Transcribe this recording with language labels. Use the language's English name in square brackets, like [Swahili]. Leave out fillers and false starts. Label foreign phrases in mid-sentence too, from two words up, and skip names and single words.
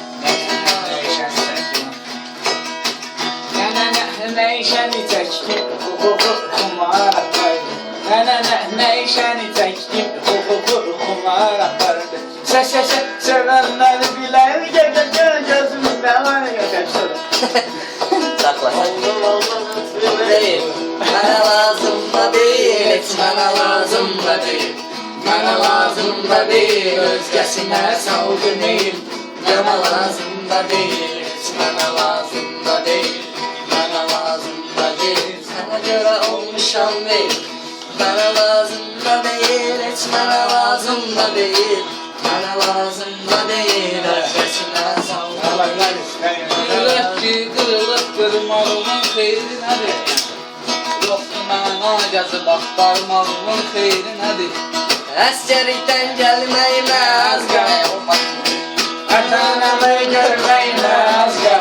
[Azerbaijani] Nəyişəni çəkdim, xumar apardı. Nəyişəni çəkdim, xumar apardı. Sevənləri bilər, gözümdə var, [Turkish] Saklasın. Değil. Bana lazım da değil, hiç bana lazım da değil. Bana lazım da değil, [Azerbaijani] özgəsinə salgınıyım. [Turkish] Bana lazım da değil, hiç bana lazım da değil. Bana lazım da değil, sana göre olmuşam değil. Bana lazım da değil, hiç bana lazım da değil. Bana lazım da değil, [Azerbaijani] özgəsinə salgınıyım. Ürək ki, qırılıb qırmalımın xeyri nədir? Yoxdur məna gəzib axtarmalımın xeyri nədir? Əsgərlikdən gəlməyməz Ata-anamı görməyməz gəl.